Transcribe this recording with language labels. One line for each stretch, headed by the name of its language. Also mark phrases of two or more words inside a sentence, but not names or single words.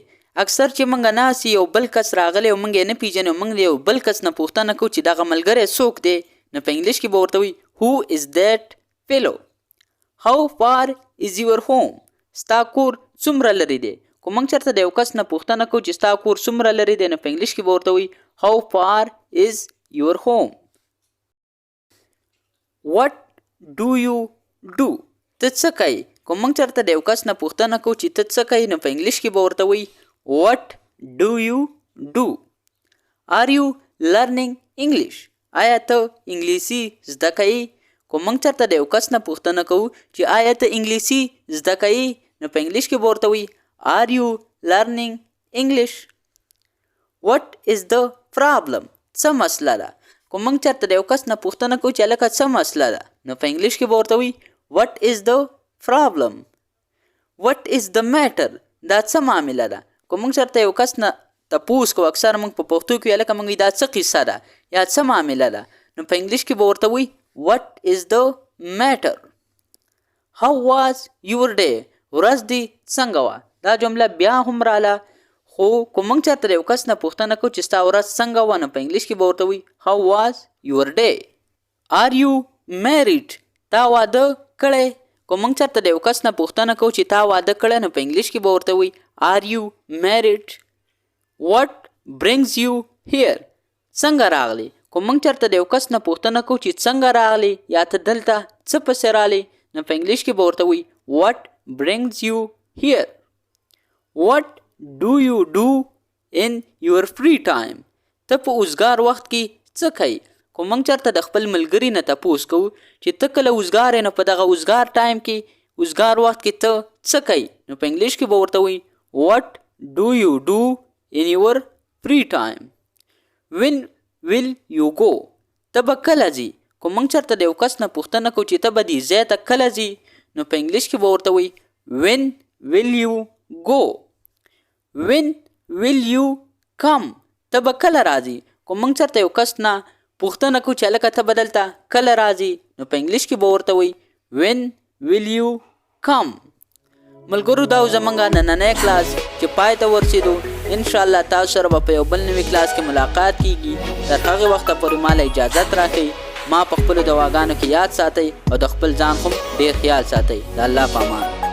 Pashto: اکثر چې موږ ناست یو بل کس راغلی او موږ یې نه پیژنو، موږ د یو بل کس نه پوښتنه کوو چې دغه ملګری څوک دی، نو په انګلیش کې به ورته وایي
English: Who is that fellow؟ How far is your home؟
Pashto: ستا کور څومره لرې دی. که موږ چېرته د یو کس نه پوښتنه کوو چې ستا کور څومره لرې دی، نو په انګلیش کې به ورته وایي
English: How far is your home؟ What do you do؟
Pashto: ته څه کوې؟ که موږ چېرته د یو کس نه پوښتنه کوو چې ته څه کوې، نو په انګلیش کې به ورته وایي
English: What do you do؟ Are you learning English؟
Pashto: آیا ته انګلیسي زده کوې؟ که موږ چېرته د یو کس نه پوښتنه کوو چې آیا ته انګلیسي زده کوې، نو په انګلیش کې به ورته وایي
English: Are you learning English؟ What is the problem؟
Pashto: څه مسله ده؟ که موږ چېرته د یو کس نه پوښتنه کوو چې هلکه څه مسله ده، نو په انګلیش کې به ورته وایي
English: What is the problem؟ What is the matter؟
Pashto: دا څه معامله ده؟ که موږ چېرته یو کس نه تپوس کوو، اکثر موږ په پښتو کې هلکه موږ دا څه قصه ده یا څه معامله ده، نو په انګلیش کې به ورته وایي
English: What is the matter؟ How was your day؟
Pashto: ورځ دې څنګه وه؟ دا جمله بیا هم راله، خو که موږ چېرته د یو کس نه پوښتنه کوو چې ستا ورځ څنګه وه، نو په انګلیش کې به ورته وایي
English: How was your day؟ Are you married؟
Pashto: تا واده کړی؟ که موږ چېرته د یو کس نه پوښتنه کوو چې تا واده کړی، نو په انګلیش کې به ورته وایي
English: Are you married؟ What brings you here؟
Pashto: څنګه راغلی؟ که موږ چېرته د یو کس نه پوښتنه کوو چې څنګه راغلی یا ته دلته څه پسې راغلی، نو په انګلیش کې به ورته وایي
English: What brings you here؟ What do you do in your free time؟
Pashto: ته په اوزګار وخت کې څه کوي. خو موږ چېرته د خپل ملګري نه تپوس کوو چې ته کله اوزګار یې نو په دغه اوزګار ټایم کې اوزګار وخت کې ته څه کوي. نو په انګلیش کې به ورته وایي
English: what do you do in your free time. when will you go.
Pashto: ته به کله ځي. خو موږ چېرته د یو کس نه پوښتنه کوو چې ته به دې ځای ته کله ځي نو په انګلیش کې به ورته وایي
English: when will you go. when will you come.
Pashto: ته به کله راځي. خو موږ چېرته یو کس نه پوښتنه کوو چې هلکه ته به دلته کله راځي نو په انګلیش کې به ورته وایي
English: when will you come.
Pashto: ملګرو دا زمونږ نننی کلاس چې پای ته ورسېدو. انشاءالله تاسو سره به په یو بل نوي کلاس کې ملاقات کیږي. تر هغې وخته پورې ماله اجازت راکوئ. ما په خپلو دواګانو کې یاد ساتئ او د خپل ځان خو ډېر خیال ساتئ. د الله په امان.